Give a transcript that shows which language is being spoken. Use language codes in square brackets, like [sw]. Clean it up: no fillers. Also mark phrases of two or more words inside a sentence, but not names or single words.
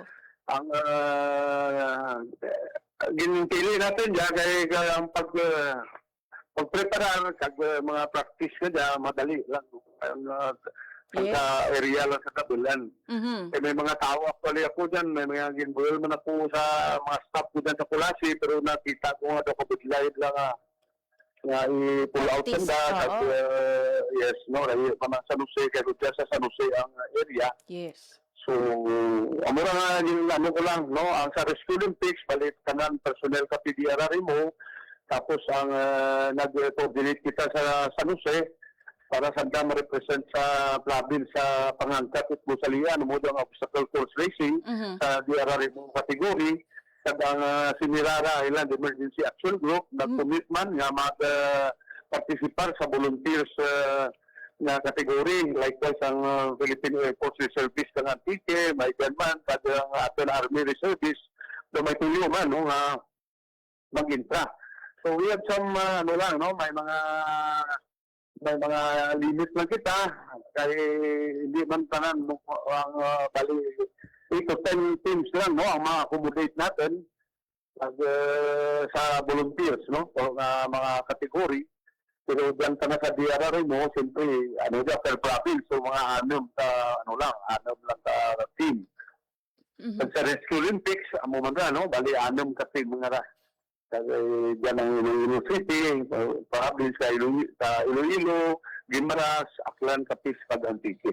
[hil] Ang ginpili natin dyan kay ang pagprepara kag mga practice ka dyan, madali lang. Sa area lang sa kabilan. May mga tao actually ako dyan, may mga ginbuel man ako sa mga staff ko dyan sa Kulasi, pero nakita ko nga daw kabiglayin lang nga i-pull out sanda. Yes, no, San Jose, kaya dyan sa San Jose ang area. Yes. So, amura nga yung ano ko lang, no, ang sa Rescue Olympics, balit kanan personnel ka PDRRMO, tapos ang nag-coordinate kita sa San Jose, para sanda ma-represent sa province sa pangangkat at busalian mo ang [en] obstacle course racing [hil] sa DRRMO category at ang Simirara Island Emergency Action Group nag-commitment nga mag-participar sa volunteers na category. Likewise ang Philippine Air Force Reservice kang Antique, may ganman, at ang ating Army Reservice na may tuloy man no, mag-intra. [en] So we have some [hil] may mga limit lang kita kaya hindi man tanan ang bali 8 to 10 teams lang no ang ma-accommodate natin sa volunteers no o mga category pero diyan na sa DRRMO siyempre ano dyan per province so mga anom lang ka team sa Rescue Olympics amo man no bali anom ka team mga diyan ang University, province sa Iloilo, Guimaras, Aklan, Capiz, Antique.